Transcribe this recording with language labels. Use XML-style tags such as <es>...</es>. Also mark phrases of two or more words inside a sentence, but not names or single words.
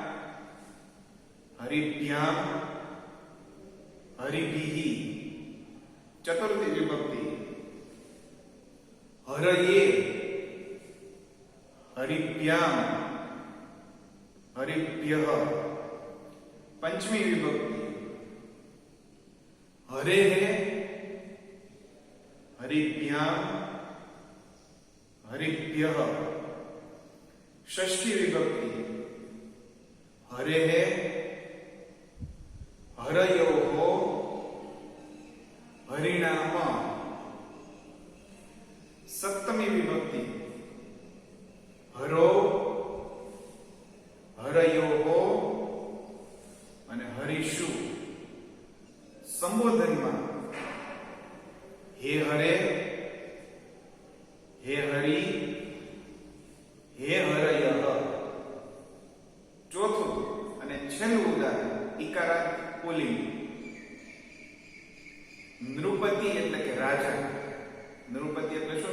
<sa>હરિભ્યામ હરિભિઃ ચતુર્થી વિભક્તિ હરયે હરિભ્યામ હરિભ્યઃ पंचमी विभक्ति हरे हरिभ्याम हरिभ्यः षष्ठी विभक्ति हरे हरयोः हरिणाम सप्तमी विभक्ति हरो हरयोः અને હરિષુ સંબોધનમાં હે હરે હે હરિ હે હરયઃ</sa> <gu>ચોથું અને છેલ્લું ઉદાહરણ ઇકારાંત પુલ્લિંગ નૃપતિ એટલે કે રાજા નૃપતિ એટલે શું</gu>